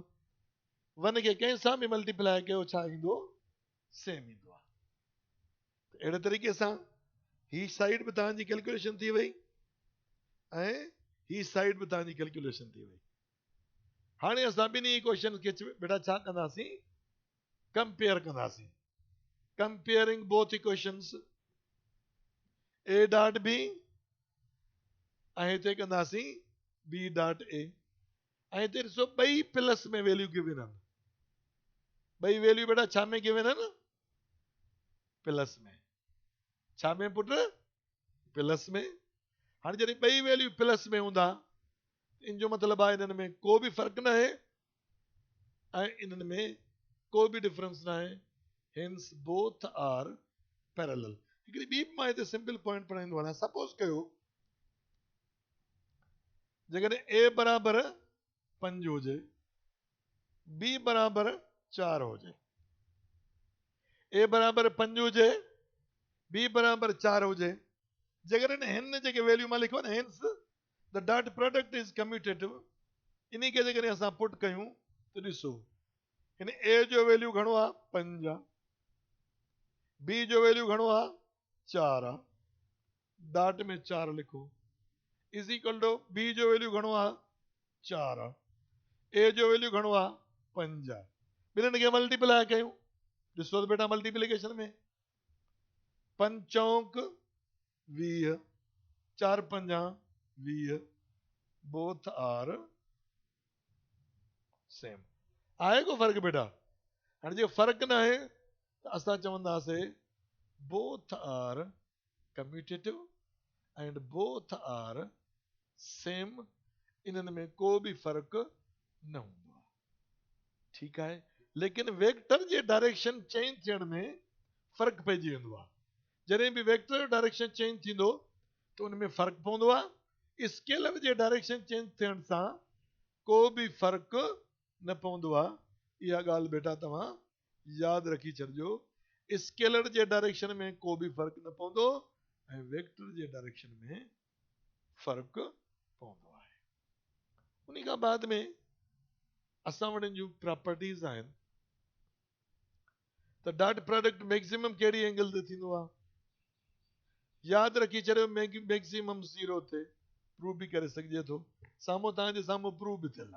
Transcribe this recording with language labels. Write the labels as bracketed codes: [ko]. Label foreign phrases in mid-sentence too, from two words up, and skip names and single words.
[sd] 1 खे कंहिं सां बि मल्टीप्लाई कयो छा ईंदो? सेम ईंदो आहे। अहिड़े तरीक़े सां ही साइड बि तव्हांजी कैलकुलेशन थी वई ऐं ही साइड बि तव्हांजी कैलकुलेशन थी वई। हाणे असां ॿिन्ही इक्वेशन खे बेटा छा कंदासीं? कंपेयर कंदासीं। [en] comparing both equations. A dot B [sd] ऐं हिते कंदासीं [en] B dot A, [sd] ऐं हिते ॾिसो ॿई प्लस में [en] value given [sd] आहिनि, ॿई वैल्यू बेटा छा में गिवन आहिनि, प्लस में, छा में पुट, प्लस में। हाणे जॾहिं ॿई वैल्यू प्लस में हूंदा इन जो मतिलबु आहे इन्हनि में को बि फ़र्क़ु न आहे ऐं इन्हनि में को बि डिफरेंस न आहे, [en] hence both are parallel. [sd] हिकिड़ी ॿी मां हिते सिंपल पॉइंट पढ़ाईंदो आहियां। सपोज कयो जेकॾहिं ए बराबर 5 हुजे, बी बराबर 4 हुजे, ए बराबर 5 हुजे, बी बराबर 4 हुजे, जेकॾहिं हिन जेके वैल्यू मां लिखो न, [en] hence the dot product is commutative, [sd] इन खे जेकॾहिं असां पुट कयूं त ॾिसो हिन ए जो वैल्यू घणो आहे 5 आहे, बी जो वैल्यू घणो आहे 4 आहे, डॉट में 4 लिखो, [en] is equal to [sd] बी जो वैल्यू घणो आहे 4 आहे, ए जो वैल्यू घणो आहे 5 आहे, ॿिन्हिनि खे मल्टीप्लाई कयूं, ॾिसो त बेटा मल्टीप्लिकेशन में 5 चौंक 20, 4 पंजा 20, [en] both are same. [sd] आहे को फ़र्क़ु बेटा? हाणे जे फ़र्क़ु न आहे त असां चवंदासीं [en] both are commutative and both are same, [sd] इन्हनि में को बि फ़र्क़ु न हूंदो आहे, ठीकु आहे। लेकिन वेक्टर जे [en] direction change [sd] थियण में फ़र्क़ु पइजी वेंदो आहे, जॾहिं बि वेक्टर जो [en] direction change [sd] थींदो त उन में फ़र्क़ु पवंदो आहे, स्केलर जे [en] direction change [sd] थियण सां को बि फ़र्क़ु न पवंदो आहे। इहा ॻाल्हि बेटा तव्हां यादि रखी छॾिजो, स्केलर जे डायरेक्शन में को बि फ़र्क़ु न पवंदो ऐं वेक्टर जे डायरेक्शन में फ़र्क़ु पवंदो आहे। उन खां बाद में असां वटि जूं प्रॉपर्टीज़ आहिनि त [en] dot product maximum [sd] कहिड़ी एंगल ते थींदो आहे, यादि रखी छॾियो मैक्सिमम 0 ते प्रूव बि करे सघिजे थो, साम्हूं तव्हांजे साम्हूं प्रूव बि थियल आहे।